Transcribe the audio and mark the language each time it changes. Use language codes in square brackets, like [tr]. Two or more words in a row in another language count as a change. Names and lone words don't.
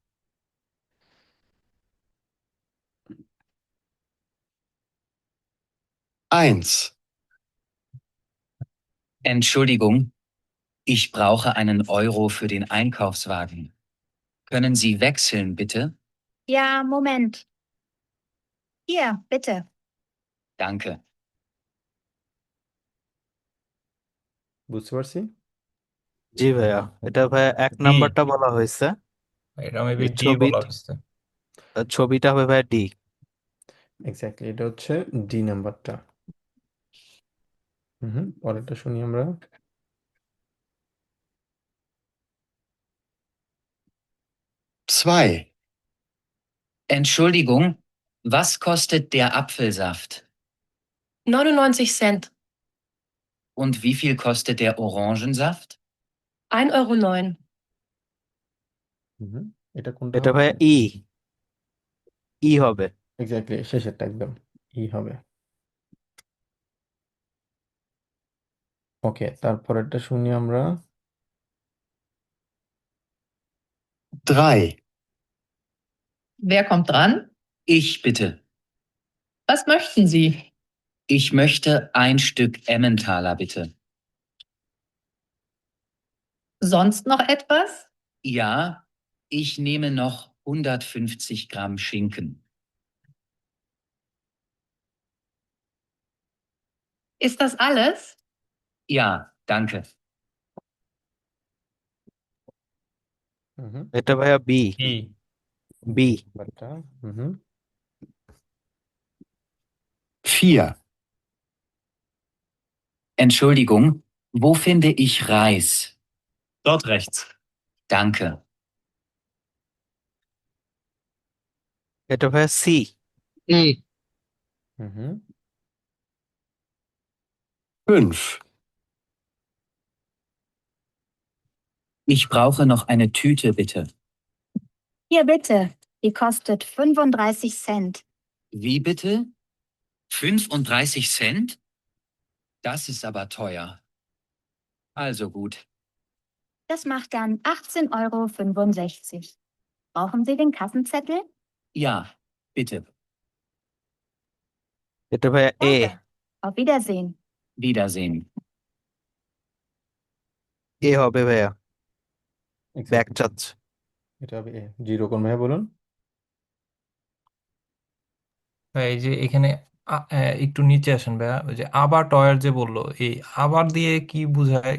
[de] 1. Entschuldigung, ich brauche einen Euro für den Einkaufswagen. Können Sie wechseln, bitte? Ja, Moment. Hier, bitte. Danke. [bn] বুঝতে পারছি। জি ভাইয়া, এটা ভাইয়া 1 নাম্বারটা বলা হয়েছে। এটা মেবি ডি ছবি, বলা হয়েছে। ছবিটা হবে ভাইয়া ডি। এক্স্যাক্টলি এটা হচ্ছে ডি নাম্বারটা। হুম, পরেরটা শুনি আমরা। [de] 2. Entschuldigung, was kostet der Apfelsaft? 99 Cent. Und wie viel kostet der Orangensaft? 1,09 Euro. [bn] হুম, এটা কোনটা এটা হবে? ভাইয়া ই, ই হবে। এক্স্যাক্টলি শেষেরটা একদম ই হবে। ওকে, তারপরেরটা শুনি আমরা। [de] 3. Wer kommt dran? Ich bitte. Was möchten Sie? Ich möchte ein Stück Emmentaler, bitte. Sonst noch etwas? Ja, ich nehme noch 150 Gramm Schinken. Ist das alles? Ja, danke. [bn] হুম, এটা ভাইয়া বি, ই বি। নাম্বারটা। হুম, [de] 4. Entschuldigung, wo finde ich Reis? Dort rechts. Danke. [bn] এটা ভাইয়া সি, এ হুম, [de] 5. Ich brauche noch eine Tüte, bitte. Hier bitte, die kostet 35 Cent. Wie bitte? 35 Cent? Das ist aber teuer. Also gut. Das macht dann 18,65 Euro. Brauchen Sie den Kassenzettel? Ja, bitte. [bn] এটা ভাইয়া এ। [de] Danke. Auf Wiedersehen. Wiedersehen. [bn] এ হবে ভাইয়া, ব্যাগ এক্স্যাক্টলি, চাচ্ছে। এটা হবে এ। জিরো কোন ভাইয়া বলুন। ভাই এই যে এখানে একটু নিচে আসেন ভাইয়া, ওই যে আবার টয়ার যে বললো, এই আবার দিয়ে কি বোঝায়?